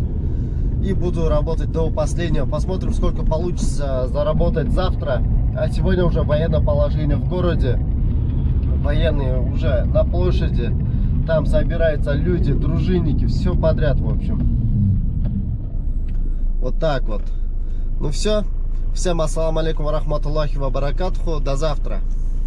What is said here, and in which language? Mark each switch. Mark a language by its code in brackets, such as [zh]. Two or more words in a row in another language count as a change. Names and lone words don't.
[ru] И буду работать до последнего. Посмотрим, сколько получится заработать завтра. А сегодня уже военное положение в городе. Военные уже на площади. Там собираются люди, дружинники, все подряд, в общем. Вот так вот. Ну все. [ar] Всем السلام عليكم ورحمة الله وبركاته. [ru] До завтра.